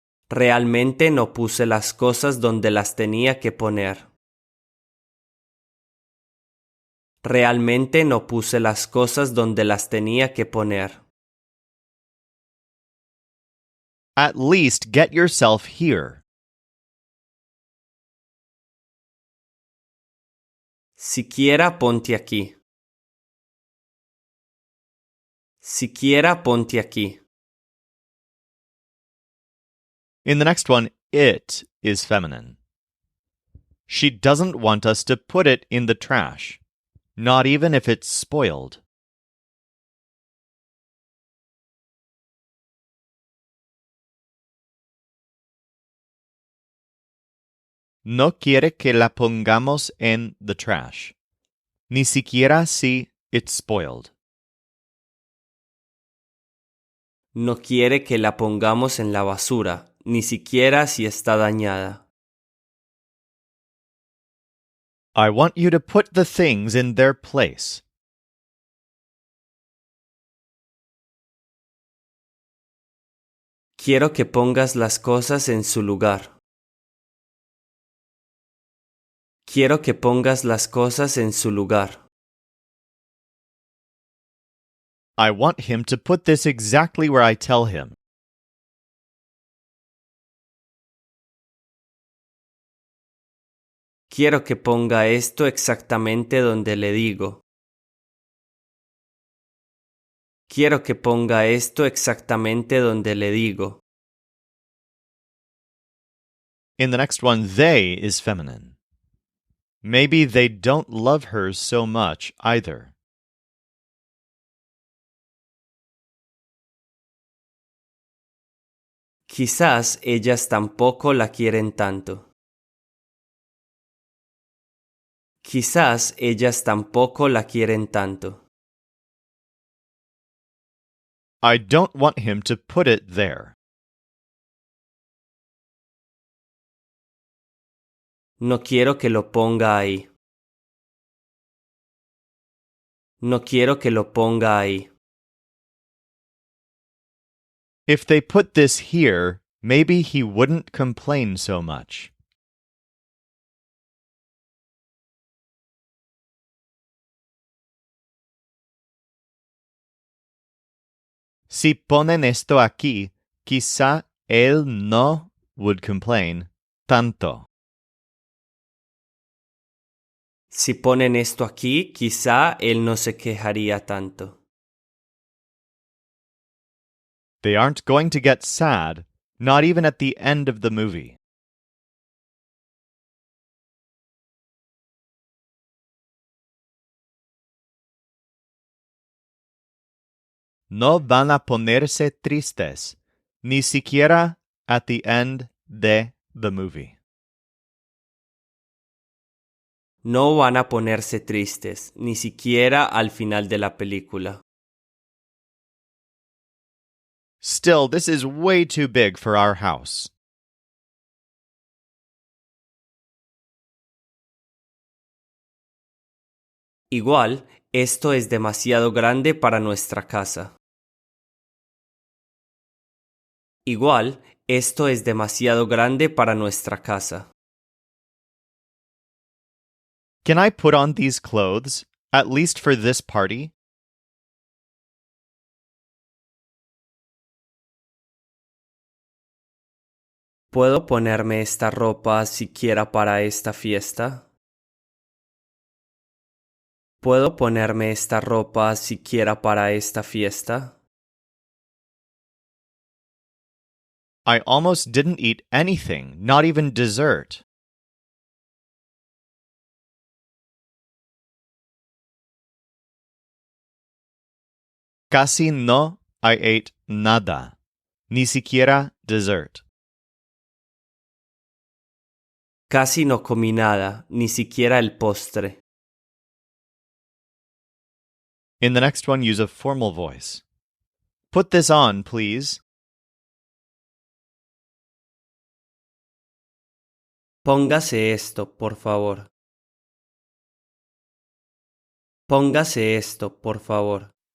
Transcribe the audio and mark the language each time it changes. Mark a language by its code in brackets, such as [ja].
[es] Realmente no puse las cosas donde las tenía que poner. Realmente no puse las cosas donde las tenía que poner. [en] At least get yourself here. [es] Siquiera ponte aquí. Siquiera ponte aquí. [en] In the next one, it is feminine. She doesn't want us to put it in the trash, not even if it's spoiled. [es] No quiere que la pongamos en [en] the trash, [es] ni siquiera si [en] it's spoiled. [es] No quiere que la pongamos en la basura, ni siquiera si está dañada. [en] I want you to put the things in their place. [es] Quiero que pongas las cosas en su lugar. Quiero que pongas las cosas en su lugar. [en] I want him to put this exactly where I tell him. [es] Quiero que ponga esto exactamente donde le digo. Quiero que ponga esto exactamente donde le digo. [en] In the next one, they is feminine. Maybe they don't love her so much either. [es] Quizás ellas tampoco la quieren tanto. Quizás ellas tampoco la quieren tanto. [en] I don't want him to put it there. [es] No quiero que lo ponga ahí. No quiero que lo ponga ahí. [en] If they put this here, maybe he wouldn't complain so much. [es] Si ponen esto aquí, quizá él no [en] would complain [es] tanto. Si ponen esto aquí, quizá él no se quejaría tanto. [en] They aren't going to get sad, not even at the end of the movie. [es] No van a ponerse tristes, ni siquiera [en] at the end [es] de [en] the movie. [es] No van a ponerse tristes, ni siquiera al final de la película. [en] Still, this is way too big for our house. [es] Igual, esto es demasiado grande para nuestra casa. Igual, esto es demasiado grande para nuestra casa. [en] Can I put on these clothes, at least for this party? [es] ¿Puedo ponerme esta ropa siquiera para esta fiesta? ¿Puedo ponerme esta ropa siquiera para esta fiesta? [en] I almost didn't eat anything, not even dessert. [es] Casi no [en] I ate [es] nada, ni siquiera [en] dessert. [es] Casi no comí nada, ni siquiera el postre. [en] In the next one, use a formal voice. Put this on, please. [es] Póngase esto, por favor. Póngase esto, por favor.